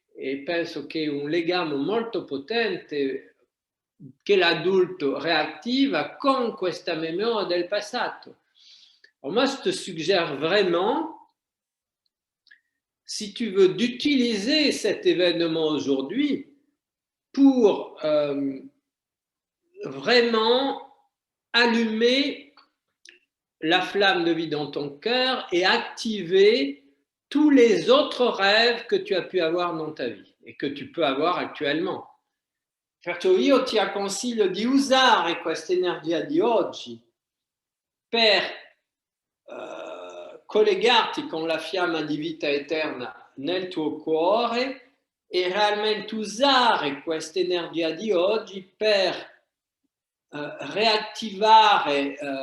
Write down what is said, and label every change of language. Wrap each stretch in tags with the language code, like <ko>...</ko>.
<it>E penso che un legame molto potente che l'adulto reattiva con questa memoria del passato.</it> <fr>Alors moi, je te suggère vraiment, si tu veux, d'utiliser cet événement aujourd'hui pour vraiment allumer la flamme de vie dans ton cœur et activer tous les autres rêves que tu as pu avoir dans ta vie et que tu peux avoir actuellement.</fr> <it>Perciò io ti consiglio di usare questa energia di oggi per collegarti con la fiamma di vita eterna nel tuo cuore e realmente usare questa energia di oggi per reattivare</it>